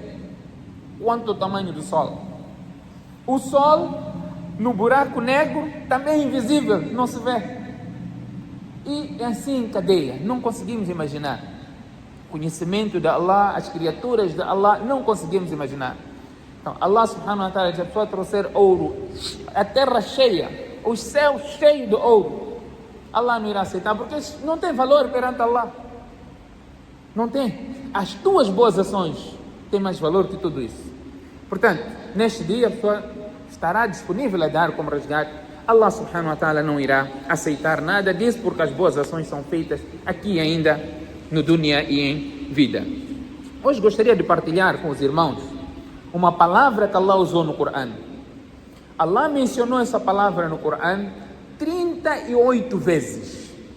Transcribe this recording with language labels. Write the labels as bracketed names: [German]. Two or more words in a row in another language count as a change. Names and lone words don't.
[Portuguese] Quanto o tamanho do Sol. O Sol, no buraco negro, também é invisível, não se vê. E é assim em cadeia, não conseguimos imaginar. O conhecimento de Allah, as criaturas de Allah, não conseguimos imaginar. Então, [Arabic] الله سبحانه وتعالى, [Portuguese] se a pessoa trouxer ouro, a terra cheia, o céu cheio de ouro, Allah não irá aceitar, porque isso não tem valor perante Allah. Não tem. As tuas boas ações têm mais valor que tudo isso. Portanto, neste dia a pessoa estará disponível a dar como resgate. Allah [Arabic] سبحانه وتعالى [Portuguese] não irá aceitar nada disso, porque as boas ações são feitas aqui ainda no dunya e em vida. Hoje gostaria de partilhar com os irmãos uma palavra que Allah usou no Corão. Allah mencionou essa palavra no Corão 38 vezes.